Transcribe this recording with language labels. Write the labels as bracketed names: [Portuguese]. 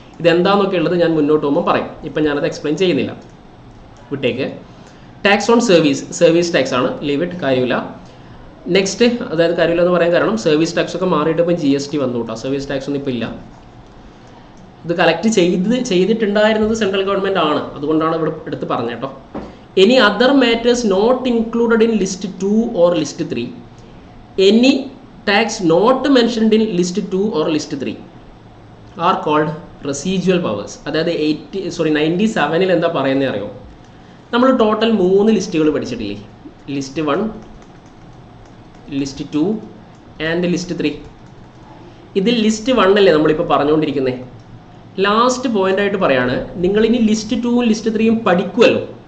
[Malayalam] ഇതെന്താണെന്നൊക്കെ ഉള്ളത് ഞാൻ മുന്നോട്ട് പോകുമ്പോൾ പറയും. ഇപ്പം ഞാനത് എക്സ്പ്ലെയിൻ ചെയ്യുന്നില്ല, വിട്ടേക്ക്. ടാക്സ് ഓൺ സർവീസ് ടാക്സ് ആണ്. [English] leave it, [Malayalam] കാര്യമില്ല. നെക്സ്റ്റ്, അതായത് കാര്യമില്ല എന്ന് പറയാൻ കാരണം സർവീസ് ടാക്സ് ഒക്കെ മാറിയിട്ട് ഇപ്പം GST വന്നു കേട്ടോ. സർവീസ് ടാക്സ് ഒന്നും ഇപ്പം ഇല്ല. ഇത് കളക്ട് ചെയ്തിട്ടുണ്ടായിരുന്നത് സെൻട്രൽ ഗവൺമെൻറ് ആണ്, അതുകൊണ്ടാണ് ഇവിടെ എടുത്ത് പറഞ്ഞത് കേട്ടോ. [English] Any other matters not included in list 2 or list 3. Any tax not mentioned in list 2 or list 3 are called residual powers. [Malayalam] അതായത് 97-ൽ എന്താ പറയുന്നത് അറിയോ? നമ്മൾ ടോട്ടൽ 3 ലിസ്റ്റുകൾ പഠിച്ചിട്ടില്ലേ? List 1, list 2 and list 3. ഇതിൽ ലിസ്റ്റ് 1 അല്ലേ നമ്മളിപ്പോൾ പറഞ്ഞുകൊണ്ടിരിക്കുന്നത്. ലാസ്റ്റ് പോയിൻ്റായിട്ട് പറയാണ്, നിങ്ങളിനി ലിസ്റ്റ് 2ഉം ലിസ്റ്റ് 3യും പഠിക്കുമല്ലോ.